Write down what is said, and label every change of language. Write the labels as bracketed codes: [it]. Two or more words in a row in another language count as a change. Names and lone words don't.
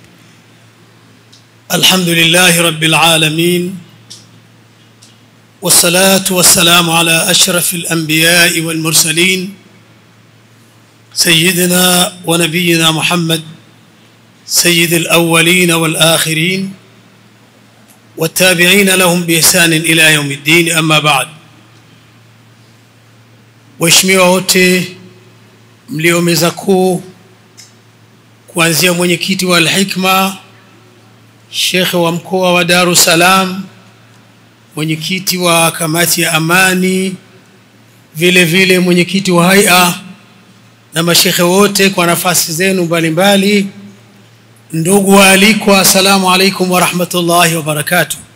[ar] الحمد لله رب العالمين، والصلاة والسلام على أشرف الأنبياء والمرسلين سيدنا ونبينا محمد سيد الأولين والآخرين والتابعين لهم بإحسان إلى يوم الدين. أما بعد، [sw] waheshimiwa wote mliomeza kuu, kuanzia mwenyekiti wa Al-Hikma, Sheikh wa mkoa wa Dar es Salaam, mwenyekiti wa kamati ya amani, vile vile mwenyekiti wa haia na mashekhe wote kwa nafasi zenu mbalimbali, ndugu waalikwa, [ar] السلام عليكم ورحمة الله وبركاته.